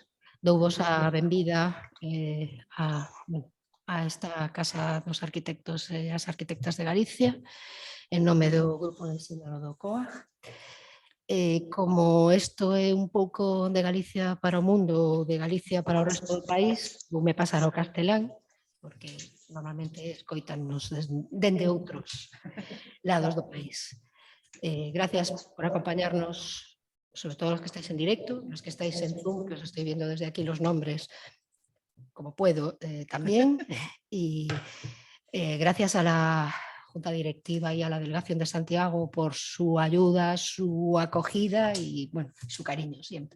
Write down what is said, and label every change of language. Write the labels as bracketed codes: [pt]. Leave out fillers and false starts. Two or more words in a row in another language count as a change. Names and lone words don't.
[gl] Douvos a benvida a esta Casa dos Arquitectos e as Arquitectas de Galicia, en nome do Grupo de Ensino do COA. Como isto é un pouco de Galicia para o mundo, de Galicia para o resto do país, voume pasar ao castelán, porque normalmente escoitannos dende outros lados do país. [es] Gracias por acompañarnos, sobre todo los que estáis en directo, los que estáis en Zoom, que os estoy viendo desde aquí los nombres, como puedo también. Y gracias a la Junta Directiva y a la Delegación de Santiago por su ayuda, su acogida y bueno, su cariño siempre.